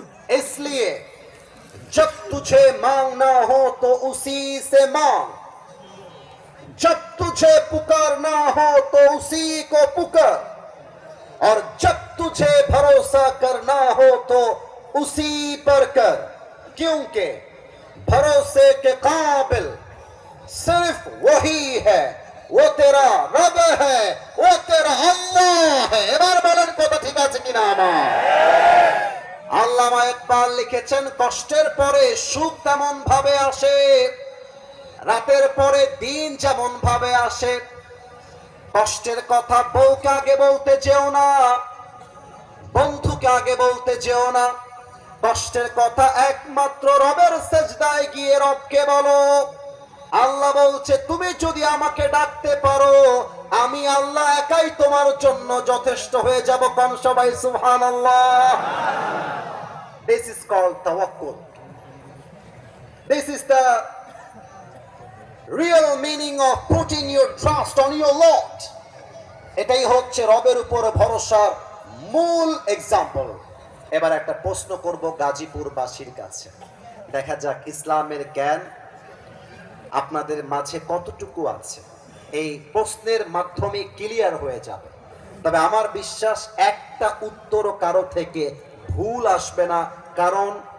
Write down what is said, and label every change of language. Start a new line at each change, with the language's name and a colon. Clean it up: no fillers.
Hindi: इसलिए जब तुझे मांगना हो तो उसी से मांग, जब तुझे पुकारना हो तो उसी को पुकार, और जब तुझे भरोसा करना हो तो उसी पर कर, क्योंकि भरोसे के काबिल सिर्फ वही है, वो तेरा रब है, वो तेरा अल्लाह है।
Bangla: এবার বলেন কথা ঠিক আছে কিনা আমার? আল্লামা ইকবাল লিখেছেন, কষ্টের পরে সুখ তেমন ভাবে আসে, রাতের পরে দিন যেমন ভাবে আসে। কষ্টের কথা বউকে আগে বলতে যেও না, বন্ধুকে আগে বলতে যেও না। কষ্টের কথা একমাত্র রবের সেজদায় গিয়ে রবকে বলো। আল্লাহ বলছে, তুমি যদি আমাকে ডাকতে পারো, আমি আল্লাহ একাই তোমার জন্য যথেষ্ট হয়ে যাব। কোন সবাই সুবহানাল্লাহ।
English: This is called tawakkul. This is the real meaning of putting your trust on your Lord.
Bangla: এটাই হচ্ছে রবের উপর ভরসার মূল এক্সাম্পল। এবার একটা প্রশ্ন করব গাজীপুরবাসীর কাছে, দেখা যাক ইসলামের জ্ঞান আপনাদের মাঝে কতটুকু আছে। এই প্রশ্নের মাধ্যমে ক্লিয়ার হয়ে যাবে। তবে আমার বিশ্বাস একটা উত্তরও কারো থেকে ভুল আসবে না, কারণ